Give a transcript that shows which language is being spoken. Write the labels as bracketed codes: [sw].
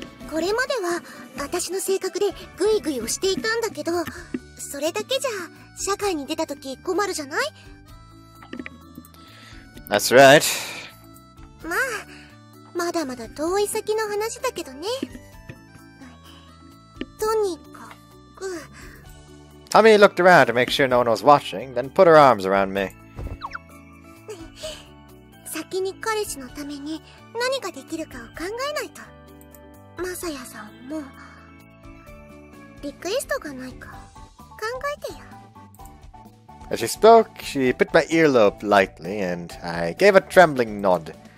[ja] これまでは私の性格でグイグイ押していたんだけど、それだけじゃ社会に出た時困るじゃない？ [en] That's right. [ja] まあ、まだまだ遠い先の話だけどね。とにかく。 [en] Tamie looked around to make sure no one was watching, then put her arms around me. [ja] 先に彼氏のために何ができるかを考えないと。マサヤさんもリクエストがないか考えてよ。 [en] As she spoke, she bit my earlobe lightly, and I gave a trembling nod.